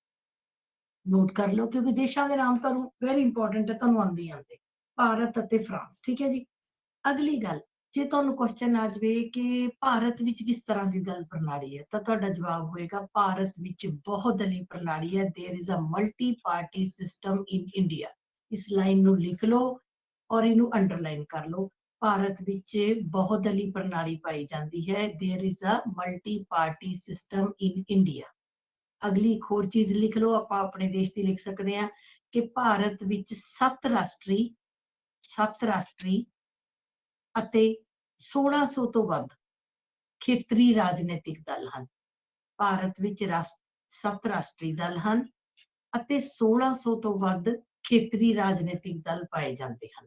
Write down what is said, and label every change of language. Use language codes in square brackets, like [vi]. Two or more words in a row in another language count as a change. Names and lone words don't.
[pa] ਨੋਟ ਕਰ ਲਓ ਕਿਉਂਕਿ ਦੇਸ਼ਾਂ ਦੇ ਨਾਮ ਤੁਹਾਨੂੰ [en] very important [pa] ਹੈ, ਤੁਹਾਨੂੰ ਆਉਂਦੇ ਆਉਂਦੇ। ਭਾਰਤ ਅਤੇ ਫਰਾਂਸ, ਠੀਕ ਹੈ ਜੀ। ਅਗਲੀ ਗੱਲ, ਜੇ ਤੁਹਾਨੂੰ ਕੁਐਸਚਨ ਆ ਜਾਵੇ ਕਿ ਭਾਰਤ ਵਿੱਚ ਕਿਸ ਤਰ੍ਹਾਂ ਦੀ ਦਲ ਪ੍ਰਣਾਲੀ ਹੈ ਤਾਂ ਤੁਹਾਡਾ ਜਵਾਬ ਹੋਏਗਾ ਭਾਰਤ ਵਿੱਚ ਬਹੁਦਲੀ ਪ੍ਰਣਾਲੀ ਹੈ। [en] There is a multi party system in India. [pa] ਇਸ ਲਾਈਨ ਨੂੰ ਲਿਖ ਲਓ ਔਰ ਇਹਨੂੰ ਅੰਡਰਲਾਈਨ ਕਰ ਲਓ। ਭਾਰਤ ਵਿੱਚ ਬਹੁਦਲੀ ਪ੍ਰਣਾਲੀ ਪਾਈ ਜਾਂਦੀ ਹੈ। [en] There is a multi party system in India. [pa] ਅਗਲੀ ਇੱਕ ਹੋਰ ਚੀਜ਼ ਲਿਖ ਲਓ, ਆਪਾਂ ਆਪਣੇ ਦੇਸ਼ ਦੀ ਲਿਖ ਸਕਦੇ ਹਾਂ ਕਿ ਭਾਰਤ ਵਿੱਚ 7 ਰਾਸ਼ਟਰੀ ਅਤੇ 1600 ਤੋਂ ਵੱਧ ਖੇਤਰੀ ਰਾਜਨੀਤਿਕ ਦਲ ਹਨ। ਭਾਰਤ ਵਿੱਚ 7 ਰਾਸ਼ਟਰੀ ਦਲ ਹਨ ਅਤੇ 1600 ਤੋਂ ਵੱਧ ਖੇਤਰੀ ਰਾਜਨੀਤਿਕ ਦਲ ਪਾਏ ਜਾਂਦੇ ਹਨ।